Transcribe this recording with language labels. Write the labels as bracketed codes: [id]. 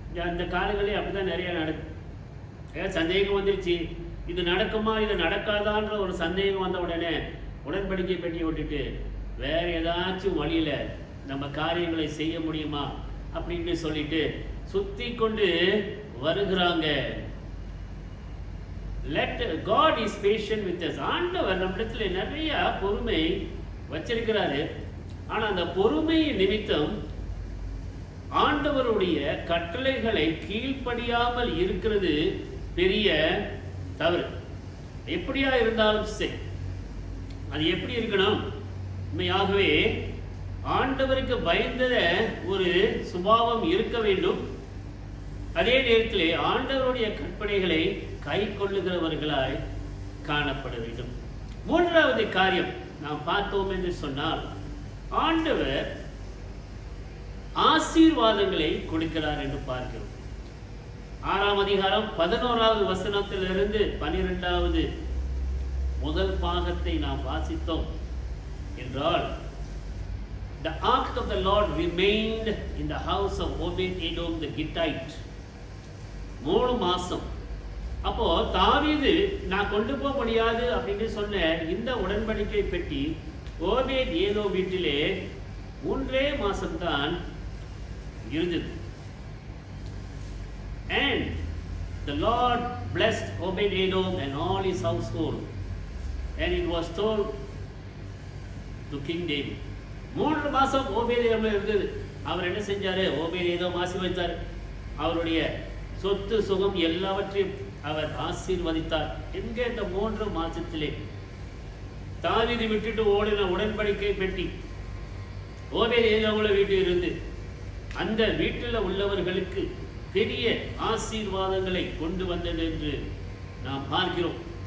[ta] அந்த காலங்களே அப்படிதான் நிறைய நடக்கும். சந்தேகம் வந்துருச்சு, இது நடக்குமா இது நடக்காதான்ற ஒரு சந்தேகம் வந்த உடனே உடன்படிக்கை பெட்டியை விட்டுட்டு வேற ஏதாச்சும் வழியில நம்ம காரியங்களை செய்ய முடியுமா அப்படின்னு சொல்லிட்டு சுத்தி கொண்டு வருகிறாங்க. [en] Let God is patient with us. [ta] ஆண்டவர் நம்மிடத்துல நிறைய பொறுமை வச்சிருக்கிறாரு. ஆனா அந்த பொறுமை நிமித்தம் ஆண்டவருடைய கட்டளைகளை கீழ்ப்படியாமல் இருக்கிறது பெரிய தவறு. எப்படியா இருந்தாலும் சரி, அது எப்படி இருக்கணும்? உண்மையாகவே ஆண்டவருக்கு பயந்த ஒரு சுபாவம் இருக்க வேண்டும். அதே நேரத்திலே ஆண்டவருடைய கற்பனைகளை கை கொள்ளுகிறவர்களாய் காணப்பட வேண்டும். மூன்றாவது காரியம் நாம் பார்த்தோம் என்று சொன்னால், ஆண்டவர் ஆசீர்வாதங்களை கொடுக்கிறார் என்று பார்க்கிறோம். 6ஆம் அதிகாரம் 11வது வசனத்திலிருந்து 12வது முதல் பாகத்தை நாம் வாசித்தோம் என்றால், [en] the ark of the Lord remained in the house of Obed-Edom the Gittite. [ta] 3 மாசம். அப்போ தாவீது நான் கொண்டு போக முடியாது அப்படின்னு சொன்ன இந்த உடன்படிக்கை பெட்டி ஓபேத்-ஏதோம் வீட்டிலே 3 மாசம்தான் இருந்தது. [en] And the Lord blessed Obed-Edom and all his household, and it was told to King David. [ta] 3 மாசம் ஓபேத்-ஏதோம் இருந்தது. அவர் என்ன செஞ்சாரு? ஓபேத்-ஏதோம் ஆசீர்வதித்தார். அவருடைய சொத்து சுகம் எல்லாவற்றையும் அவர் ஆசீர்வதித்தார். எங்க இந்த 3 மாசத்திலே தாவீது விட்டுட்டு ஓடின உடன்படிக்கை பெட்டி ஓபேத்-ஏதோம் வீட்டில் இருந்து அந்த வீட்டில் உள்ளவர்களுக்கு பெரிய ஆசீர்வாதங்களை கொண்டு வந்தது என்று நாம் பார்க்கிறோம்.